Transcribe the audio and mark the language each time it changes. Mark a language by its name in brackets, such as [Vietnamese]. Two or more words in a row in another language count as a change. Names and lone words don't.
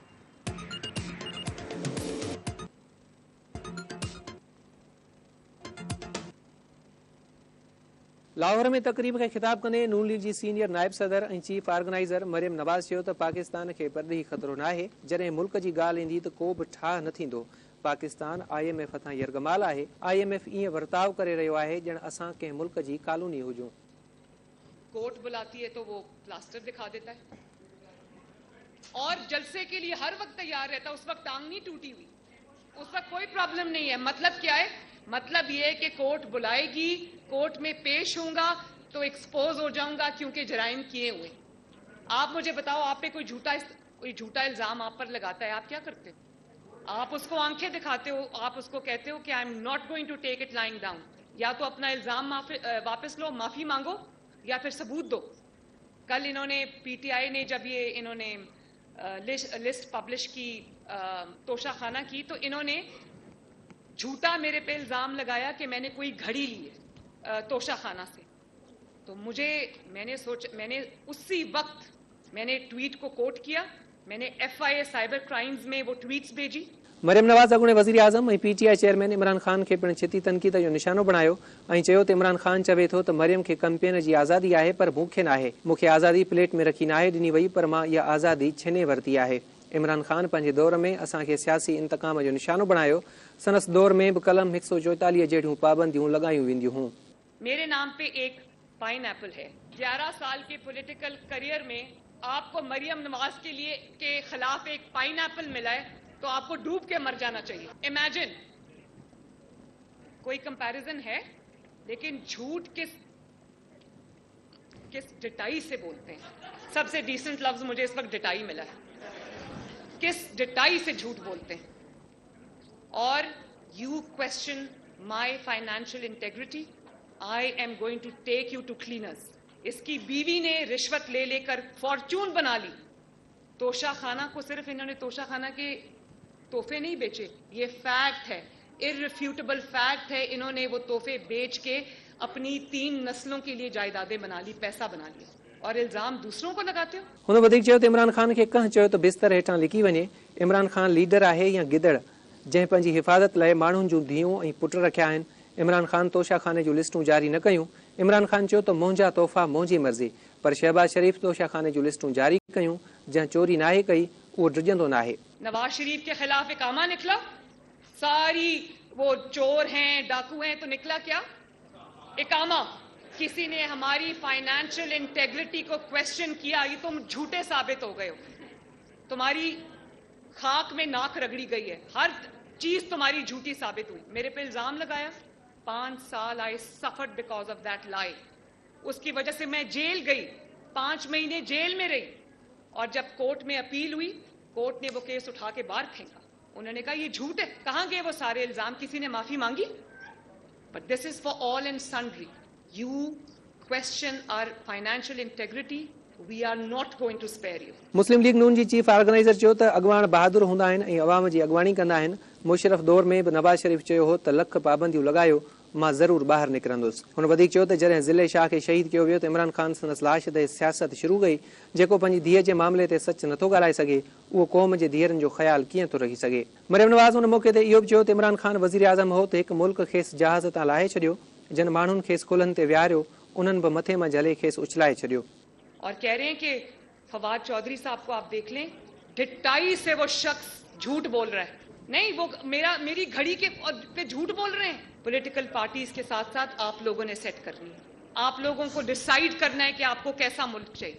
[Sindhi] लाहौर में तकरीब खे ख़िताब कंदे नून लीग जी सीनियर नायब सदर ऐं चीफ ऑर्गेनाइज़र मरियम नवाज़ चयो त पाकिस्तान खे परॾेही ख़तरो नाहे। जॾहिं मुल्क जी ॻाल्हि ईंदी त को बि ठाह न थींदो। पाकिस्तान IMF हथां यरग़माल आहे। IMF ईअं वर्ताव करे रहियो आहे ॼण असां कंहिं मुल्क जी कॉलोनी हुजूं। [Urdu] کورٹ بلاتی ہے تو وہ پلاسٹر دکھا دیتا ہے اور جلسے کے لیے ہر وقت تیار رہتا ہے. اس وقت ٹانگ نہیں ٹوٹی ہوئی، اس وقت کوئی پرابلم نہیں ہے. مطلب کیا ہے? مطلب یہ ہے کہ کورٹ بلائے گی، کورٹ میں پیش ہوؤں گا تو ایکسپوز ہو جاؤں گا کیونکہ جرائم کیے ہوئے. آپ مجھے بتاؤ، آپ پہ کوئی جھوٹا الزام آپ پر لگاتا ہے، آپ کیا کرتے ہو? آپ اس کو آنکھیں دکھاتے ہو، آپ اس کو کہتے ہو کہ [English] I am not going to take it lying down. [Urdu] یا تو اپنا الزام واپس لو، معافی مانگو، یا پھر ثبوت دو. کل انہوں نے PTI نے جب یہ انہوں نے لسٹ پبلش کی توشہ خانہ کی، تو انہوں نے جھوٹا میرے پہ الزام لگایا کہ میں نے کوئی گھڑی لی ہے توشہ خانہ سے. تو میں نے اسی وقت میں نے ٹویٹ کو کوٹ کیا، میں نے FIA سائبر کرائمز میں وہ ٹویٹس بھیجی. [Sindhi] मरियम नवाज़ अॻूणे वज़ीर आज़म ऐं PTI चेयरमैन इमरान ख़ान खे पिणु छिती तनक़ीद जो निशानो बणायो ऐं चयो त इमरान ख़ान चवे थो त मरियम खे कैंपेन जी आज़ादी आहे पर मूंखे नाहे। मूंखे आज़ादी प्लेट में रखी नाहे ॾिनी वई, पर मां इहा आज़ादी छिने वरिती आहे। इमरान ख़ान पंहिंजे दौर में असांखे सियासी इंतकाम जो निशानो बणायो। संदसि दौर में बि कलम 144 जहिड़ियूं पाबंदियूं लॻायूं वेंदियूं हुयूं। [Urdu] میرے نام پہ ایک پائن ایپل ہے۔ 11 سال کے [English] political career [Urdu] میں آپ کو مریم نواز کے خلاف ایک پائن ایپل ملا ہے تو آپ کو ڈوب کے مر جانا چاہیے. امیجن، کوئی کمپیریزن ہے? لیکن جھوٹ کس ڈھٹائی سے بولتے ہیں. سب سے ڈیسنٹ لفظ مجھے اس وقت ڈھٹائی ملا ہے۔ کس ڈھٹائی سے جھوٹ بولتے ہیں. [English] और you question my financial integrity, I am going to take you to cleaners. [Urdu] اس کی بیوی نے رشوت لے لے کر فارچون بنا لی. توشہ خانہ کو صرف انہوں نے توشہ خانہ کے تحفے نہیں بیچے، یہ فیکٹ ہے, [English] irrefutable fact [Urdu] है। انہوں نے وہ تحفے بیچ کے اپنی 3 نسلوں کے لیے جائیدادیں بنا لی، پیسہ بنا لیا، اور الزام دوسروں کو لگاتے ہو. [Sindhi] हुन वधीक चयो त इमरान ख़ान खे कंहिं चयो त बिस्तर हेठां लिकी वञे। इमरान ख़ान लीडर आहे या गिदड़ जंहिं पंहिंजी हिफ़ाज़त लाइ माण्हुनि जूं धीअरूं ऐं पुट रखिया आहिनि। इमरान ख़ान तोशा खाने जूं लिस्टूं जारी न कयूं। इमरान ख़ान चयो त मुंहिंजा तोहफ़ा मुंहिंजी मर्ज़ी, पर शहबाज शरीफ़ तोशा खाने जूं लिस्टूं जारी कयूं। जंहिं चोरी नाहे कई उहो डिॼंदो नाहे। [Urdu] نواز شریف کے خلاف اقامہ نکلا، ساری وہ چور ہیں، ڈاکو ہیں، تو نکلا کیا? इकामा। کسی نے ہماری [English] financial integrity [Urdu] کو کوئسچن کیا، یہ تم جھوٹے ثابت ہو گئے ہو. تمہاری خاک میں ناک رگڑی گئی ہے، ہر چیز تمہاری جھوٹی ثابت ہوئی. میرے پہ الزام لگایا, [English] 5 साल I suffered because of that lie. [Urdu] اس کی وجہ سے میں جیل گئی، 5 مہینے جیل میں رہی. اور جب کورٹ میں اپیل ہوئی، کورٹ نے وہ کیس اٹھا کے باہر پھینکا. انہوں نے کہا یہ جھوٹ ہے۔ کہاں گئے وہ سارے الزام؟ کسی نے معافی مانگی? [English] But this is for all and sundry. You question our financial integrity, we are not going to spare you. [Sindhi] मुस्लिम लीग नून जी चीफ ऑर्गेनाइज़र चयो त अॻवान बहादुर हूंदा आहिनि ऐं अवाम जी अॻवानी कंदा आहिनि। मुशरफ दौर में बि नवाज़ शरीफ़ चयो हो त लख पाबंदियूं लॻायो, मां ज़रूर ॿाहिरि निकिरंदुसि। हुन वधीक चयो त जॾहिं ज़िले शाह खे शहीद कयो वियो त इमरान ख़ान संदसि लाश ते सियासत शुरू कई। जेको पंहिंजी धीअ जे मामले ते सच नथो ॻाल्हाए सघे, उहो क़ौम जे धीअरनि जो ख़्यालु कीअं थो रखी सघे। मरियम नवाज़ हुन मौक़े ते इहो बि चयो त इमरान ख़ान वज़ीर आज़म हो त हिकु मुल्क खेसि जहाज़ तां लाहे छॾियो, जिन माण्हुनि खेसि कुल्हनि ते विहारियो उन्हनि बि मथे मां झले खेसि उछलाए छॾियो। [Urdu] اور کہہ رہے ہیں کہ فواد چوہدری صاحب کو آپ دیکھ لیں، ڈھٹائی سے وہ شخص جھوٹ بول رہا ہے. نہیں، وہ میری گھڑی کے پہ جھوٹ بول رہے ہیں. [English] political parties [Urdu] کے ساتھ ساتھ آپ لوگوں نے سیٹ کرنی ہے. آپ لوگوں کو ڈسائیڈ کرنا ہے کہ آپ کو کیسا ملک چاہیے.